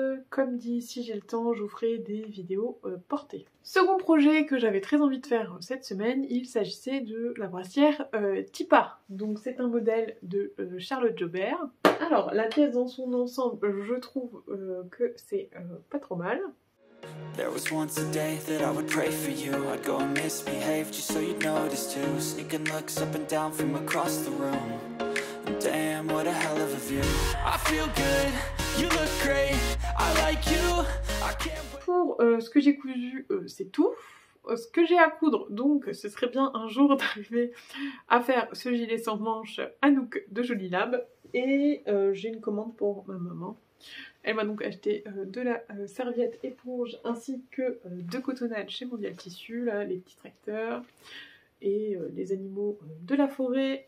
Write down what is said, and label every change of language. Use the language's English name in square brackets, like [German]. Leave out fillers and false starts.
[French] Comme dit, si j'ai le temps, je vous ferai des vidéos portées. Second projet que j'avais très envie de faire cette semaine, il s'agissait de la brassière Tipa. Donc c'est un modèle de Charlotte Jobert. Alors la pièce dans son ensemble, je trouve que c'est pas trop mal. [English] There was once a day that I would pray for you. I'd go and misbehave just so you'd notice too. Sneaking looks up and down from across the room. Damn, what a hell of a view. I feel good, you look great, I like you. I can't wait. [French] Pour ce que j'ai cousu, c'est tout. Ce que j'ai à coudre, donc ce serait bien un jour d'arriver à faire ce gilet sans manches Anouk de Jolie Lab. Et j'ai une commande pour ma maman. Elle m'a donc acheté de la serviette éponge ainsi que de cotonnade chez Mondial Tissu, là, les petits tracteurs et les animaux de la forêt.